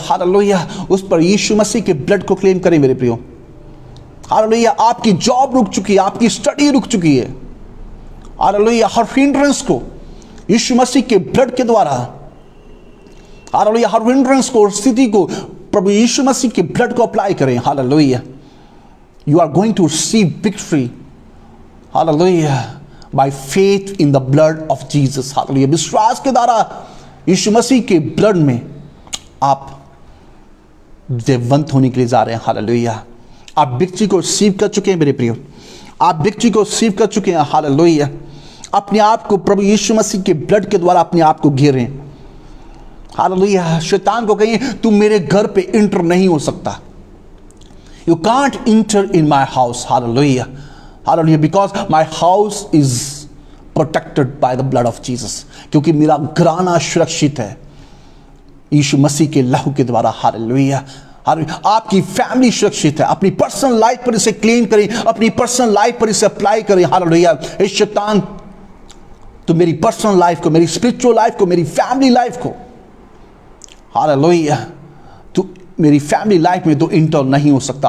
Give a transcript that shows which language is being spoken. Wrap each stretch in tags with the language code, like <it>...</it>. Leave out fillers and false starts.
<hi>Hallelujah, उस पर यीशु मसीह के ब्लड को क्लेम करें मेरे प्रियो। हालेलुया, आपकी जॉब रुक चुकी है, आपकी स्टडी रुक चुकी है। हालेलुया, हर हिंड्रेंस को यीशु मसीह के ब्लड के द्वारा, हालेलुया, हर हिंड्रेंस को और स्थिति को प्रभु यीशु मसीह के ब्लड को अप्लाई करें।</hi> <en>Hallelujah, you are going to receive victory, hallelujah, by faith in the blood of Jesus, hallelujah।</en> <hi>विश्वास के द्वारा यीशु मसीह के ब्लड में आप जयवंत होने के लिए जा रहे हैं। हालेलुया, आप विक्ट्री को रिसीव कर चुके हैं मेरे प्रियो, आप विक्ट्री को रिसीव कर चुके हैं। हालेलुया, अपने आप को प्रभु यीशु मसीह के ब्लड के द्वारा अपने आप को घेरें। हालेलुया, शैतान को कहिए तू मेरे घर पे इंटर नहीं हो सकता।</hi> <en>You can't enter in my house, hallelujah, hallelujah, because my house is protected by the blood of Jesus,</en> <hi>क्योंकि मेरा घराना सुरक्षित है यीशु मसीह के लहू के द्वारा। हालेलुया, आपकी फैमिली सुरक्षित है। अपनी पर्सनल लाइफ पर इसे क्लेम करें, अपनी पर्सनल लाइफ पर इसे अप्लाई करें। हालेलुया, इस शैतान तो मेरी पर्सनल लाइफ को, मेरी स्पिरिचुअल लाइफ को, मेरी फैमिली लाइफ को, हालेलुया, तो मेरी फैमिली लाइफ में तो इंटर नहीं हो सकता।</hi>